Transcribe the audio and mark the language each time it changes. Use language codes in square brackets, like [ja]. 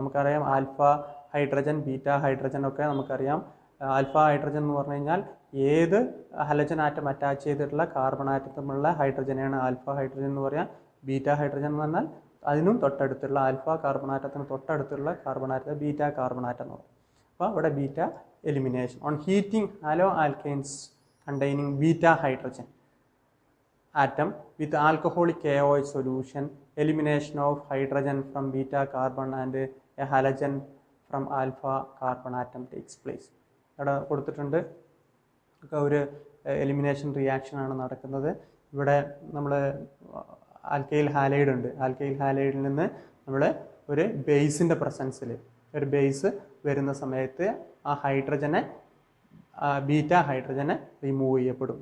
[ml] നമുക്കറിയാം alpha hydrogen, beta hydrogen ഒക്കെ നമുക്കറിയാം. ആൽഫ ഹൈഡ്രജൻ എന്ന് പറഞ്ഞു കഴിഞ്ഞാൽ ഏത് ഹലജൻ ആറ്റം അറ്റാച്ച് ചെയ്തിട്ടുള്ള കാർബൺ ആറ്റത്തിലുള്ള ഹൈഡ്രജനെയാണ് ആൽഫ ഹൈഡ്രജൻ എന്ന് പറയാം. ബീറ്റ ഹൈഡ്രജൻ എന്ന് പറഞ്ഞാൽ അതിനും തൊട്ടടുത്തുള്ള ആൽഫ കാർബൺ ആറ്റത്തിന് തൊട്ടടുത്തുള്ള കാർബൺ ആറ്റത്തെ ബീറ്റ കാർബൺ ആറ്റം എന്ന് പറയും. അപ്പോൾ ഇവിടെ [en] Beta elimination on heating haloalkanes containing beta hydrogen atom with alcoholic KOH solution, elimination of hydrogen from beta carbon and a halogen from alpha carbon atom takes place. [ml] ഇവിടെ കൊടുത്തിട്ടുണ്ട് ഒരു elimination reaction ആണ് നടക്കുന്നത്. ഇവിടെ നമ്മൾ alkyl halide ഉണ്ട്. Alkyl ഹാലൈഡിൽ നിന്ന് നമ്മൾ ഒരു ബേസിൻ്റെ പ്രസൻസിൽ ഒരു ബേസ് വരുന്ന സമയത്ത് ആ ഹൈഡ്രജനെ ബീറ്റ ഹൈഡ്രജനെ റിമൂവ് ചെയ്യപ്പെടും.